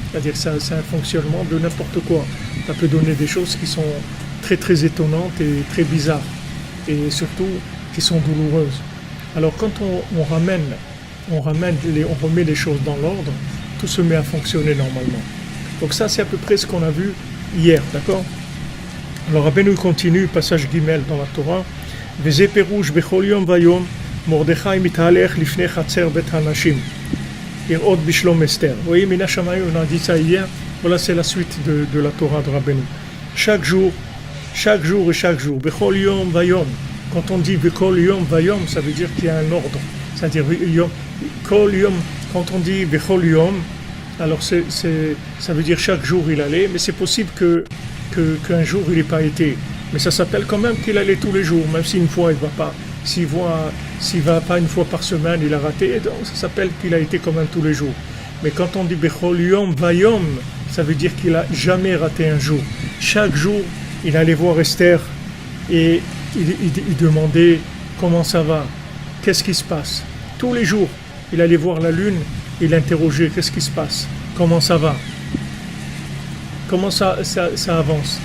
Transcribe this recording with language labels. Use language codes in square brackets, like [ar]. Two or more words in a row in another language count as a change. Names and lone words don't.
[fr] C'est-à-dire que c'est un fonctionnement de n'importe quoi. Ça peut donner des choses très très étonnantes et très bizarres, et surtout qui sont douloureuses. Alors quand on remet les choses dans l'ordre, tout se met à fonctionner normalement. Donc ça c'est à peu près ce qu'on a vu hier, d'accord? Alors Rabbeinu continue, passage Gimel dans la Torah, [he] וזה פירוש בכל יום ויום מרדכי מתהלך לפני חצר בית הנשים לראות בשלום אסתר. [fr] Vous voyez, [he] מן שמים, [fr] on a dit ça hier, voilà c'est la suite de la Torah de Rabbeinu. Chaque jour et chaque jour, [he] בכל יום ויום. [fr] Quand on dit [he] בכל יום ויום, [fr] ça veut dire qu'il y a un ordre. C'est-à-dire, [he] כל יום, [fr] quand on dit [he] בכל יום, [fr] alors ça veut dire chaque jour il allait, mais c'est possible qu'un jour il n'ait pas été. Mais ça s'appelle quand même qu'il allait tous les jours, même si une fois il ne va pas. S'il va pas une fois par semaine, il a raté, donc ça s'appelle qu'il a été quand même tous les jours. Mais quand on dit [he] בכל יום ויום, [fr] ça veut dire qu'il n'a jamais raté un jour. Chaque jour, il allait voir Esther et il demandait comment ça va, qu'est-ce qui se passe. Tous les jours, il allait voir la lune, il interrogeait qu'est-ce qui se passe, comment ça va, comment ça avance.